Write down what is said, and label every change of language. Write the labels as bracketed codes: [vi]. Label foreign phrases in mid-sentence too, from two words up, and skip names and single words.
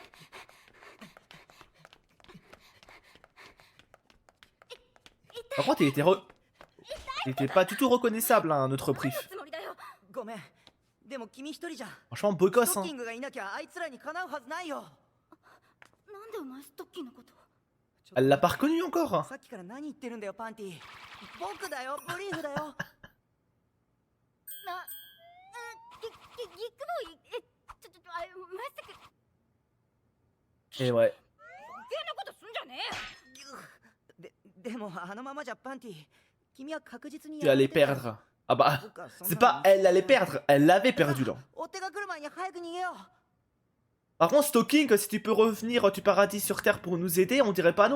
[fr] Par contre, il était pas du tout reconnaissable, hein, notre brief. Franchement, beau gosse, hein. Elle l'a pas reconnu encore. [ja] さっきから何言ってるんだよパンティ。僕だよ、ブリーフだよ。な、ギックボーイ、まさか [fr] Et ouais. [ja] 余計なことすんじゃねえよ。でもあのままじゃパンティ、君は確実に [fr] Tu allais perdre. Ah bah, c'est pas elle allait perdre, elle l'avait perdu là. [ja] 追っ手が来る前に早く逃げよう。 [fr] Par contre, Stalking, si tu peux revenir du paradis sur Terre pour nous aider, on dirait pas non.